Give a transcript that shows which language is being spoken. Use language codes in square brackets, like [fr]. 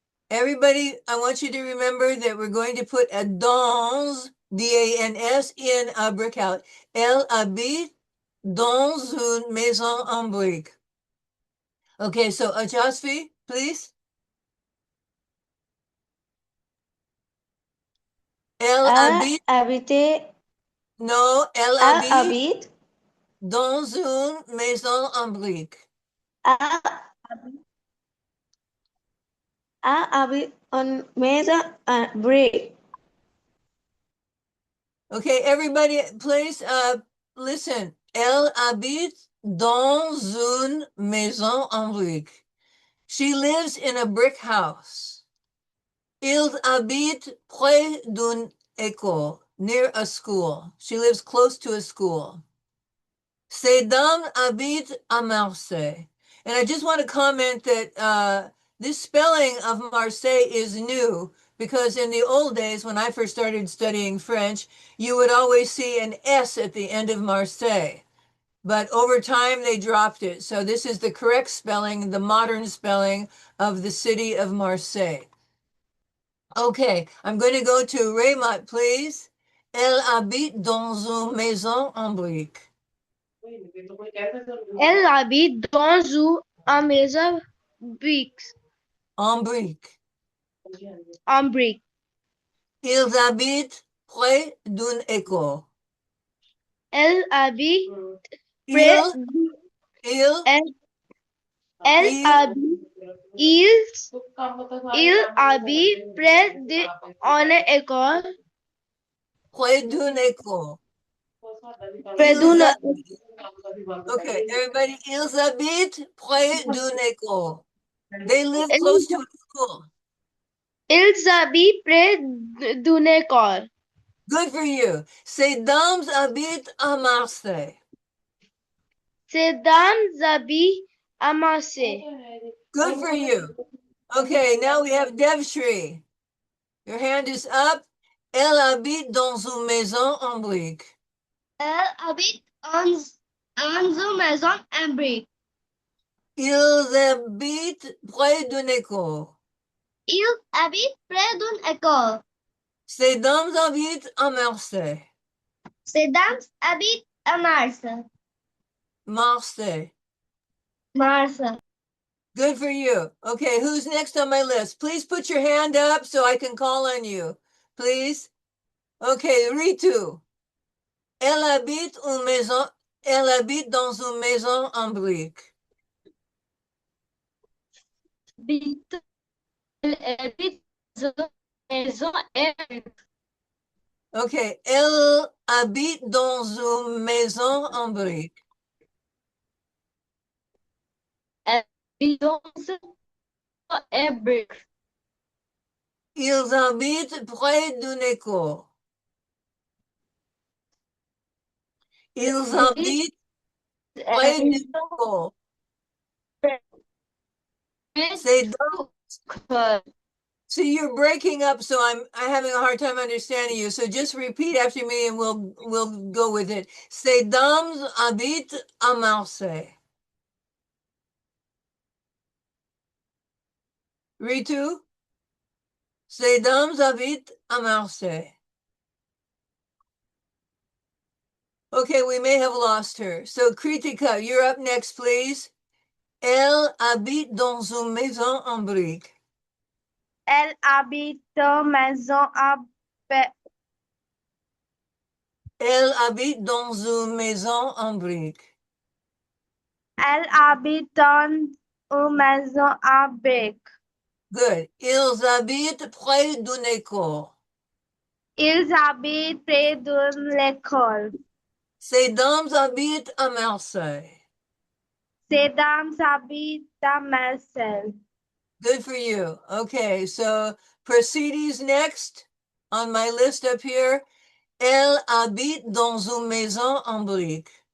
[en] Everybody, I want you to remember that we're going to put a dans, D-A-N-S, in a brick house. [fr] Elle habite dans une maison en briques. [en] Okay, so Ajasvi, please. [fr] Elle habite. Habitait. No, elle Elle habite habite. dans une maison en briques. Elle habite en maison en briques. [en] Okay, everybody, please listen. [fr] Elle habite dans une maison en briques. [en] She lives in a brick house. [fr] Il habite près d'une école, [en] near a school. She lives close to a school. [fr] Ces dames habitent à Marseille. [en] And I just want to comment that this spelling of Marseille is new because in the old days, when I first started studying French, you would always see an S at the end of Marseille. But over time, they dropped it. So this is the correct spelling, the modern spelling of the city of Marseille. Okay, I'm going to go to Raymond, please. [fr] Elle habite dans une maison en briques. Elle habite dans une maison briques. En briques. En briques. Ils habitent près d'une école. Elle habite Il, près. il, Elle il, habite. Il habite près d'une école. près d'une école. Près Ils d'une. habitent. [en] Okay, everybody, [fr] ils habitent près d'une école. [en] They live close to a school. [fr] Ils habitent près d'une école. [en] Good for you. [fr] Ces dames habitent à Marseille. Ces dames habitent à Marseille. [en] Good for you. Okay, now we have Devshri. Your hand is up. [fr] Elle habite dans une maison en briques. Elle habite en une maison en briques. Ils habitent près d'une école. Ils habitent près d'une école. Ces dames habitent à Marseille. Ces dames habitent à Marseille. Marseille. Marseille. [en] Good for you. Okay, who's next on my list? Please put your hand up so I can call on you. Please. Okay, [fr] Ritu. Elle habite une maison. Elle habite dans une maison en briques. Elle habite dans une maison en briques. Okay, elle habite dans une maison en briques. Elle habite dans une maison en briques. Ils habitent près d'une école. Ils habitent près d'une école. [en] Say, see, you're breaking up, so I'm having a hard time understanding you. So just repeat after me, and we'll go with it. [fr] Ces dames habitent à Marseille. Ritu. Ces dames habitent à Marseille. [en] Okay, we may have lost her. So Kritika, you're up next, please. [fr] Elle habite dans une maison en briques. Elle habite dans maison en briques. Elle habite dans une maison en briques. Elle habite dans une maison en briques. [en] Good. [fr] Ils habitent près d'une école. Ils habitent près d'une école. Ces dames habitent à Marseille. Ces dames habitent à Marseille. [en] Good for you. Okay, so Proceedies next on my list up here. [fr] Elle habite dans une maison en briques.